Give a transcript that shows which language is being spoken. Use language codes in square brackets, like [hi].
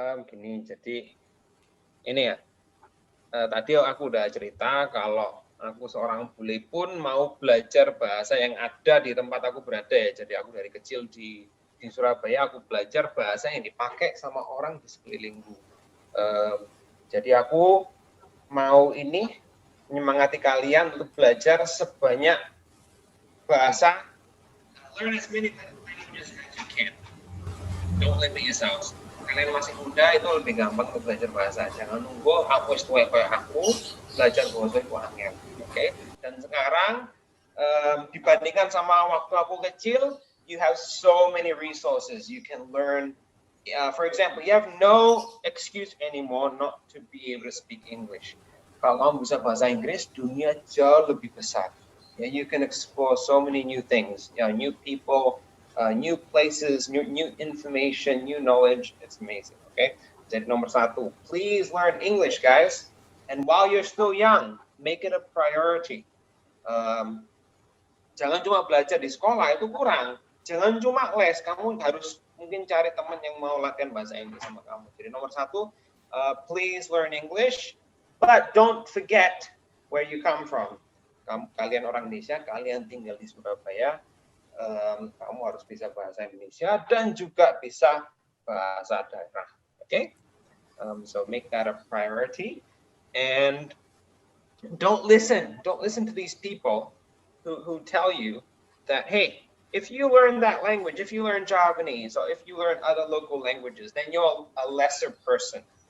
[id] Gini, jadi ini ya, tadi aku udah cerita kalau aku seorang bule pun mau belajar bahasa yang ada di tempat aku berada ya. Jadi aku dari kecil di Surabaya aku belajar bahasa yang dipakai sama orang di sekelilingku. Jadi aku mau menyemangati kalian untuk belajar sebanyak bahasa. [en] Learn as many languages as you can. Don't limit yourselves. [id] Kalian masih muda itu lebih gampang untuk belajar bahasa. Jangan nunggu aku tua kayak aku belajar bahasa itu angin. Oke? Dan sekarang dibandingkan sama waktu aku kecil, [en] you have so many resources. You can learn. For example, you have no excuse anymore not to be able to speak English. [id] Kalau kamu bisa bahasa Inggris, dunia jauh lebih besar. [en] Yeah, you can explore so many new things, new people, new places, new information, new knowledge. It's amazing. Okay. [id] Jadi nomor 1, [en] please learn English, guys. And while you're still young, make it a priority. [id] Jangan cuma belajar di sekolah, itu kurang. Jangan cuma les, kamu harus mungkin cari teman yang mau latihan bahasa Inggris sama kamu. Jadi nomor 1, [en] please learn English, but don't forget where you come from. [id] Kalian orang Indonesia, kalian tinggal di Surabaya, kamu harus bisa bahasa Indonesia dan juga bisa bahasa daerah. [en] Okay? So make that a priority, and don't listen to these people who tell you that, hey, if you learn that language, if you learn Javanese, or if you learn other local languages, then you're a lesser person.